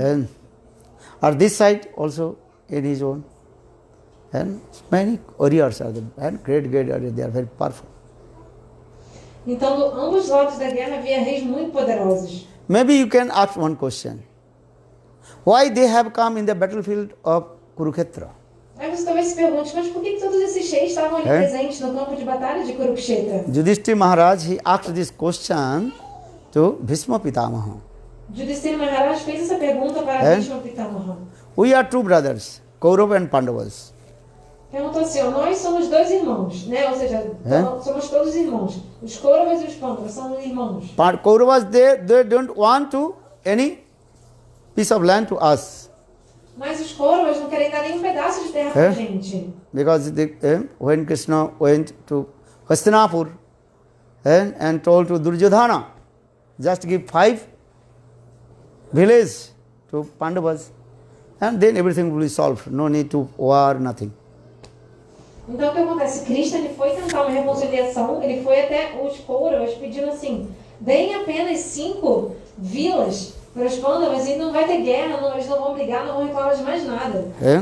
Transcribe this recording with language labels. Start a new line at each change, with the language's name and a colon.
English: And or this side also in his own. And many warriors are there. And great warriors, they are very powerful.
Portuguese: Então, do ambos lados da guerra havia reis muito poderosos.
English: Maybe you can ask one question. Why they have come in the battlefield of Kurukshetra?
Portuguese: Aí você talvez se pergunte, mas por que todos esses reis estavam ali presentes no campo de batalha de Kurukshetra?
English: Yudhishthira Maharaj, he asked this question to Bhishma Pitamaha.
Portuguese: Yudhishthira Maharaj fez essa pergunta para Bhishma Pitamaha.
English: We are two brothers, Kaurava and Pandavas.
Portuguese: Perguntou assim, nós somos dois irmãos, né? Ou seja, somos todos irmãos. Os Kauravas e os Pandavas são irmãos.
English: Kauravas, they don't want to any piece of land to us.
Portuguese: Mas os Kauravas não querem dar nenhum pedaço de terra pra gente.
English: Because when Krishna went to Hastinapur and told to Duryodhana, just give 5 villages to Pandavas, and then everything will be solved. No need to war, nothing.
Portuguese: Então o que acontece? Krishna ele foi tentar uma reconciliação, ele foi até os Kauravas pedindo assim, deem apenas 5 vilas Para os Pandavas, e não vai ter guerra, não, eles não vão brigar, não vão reclamar de mais nada.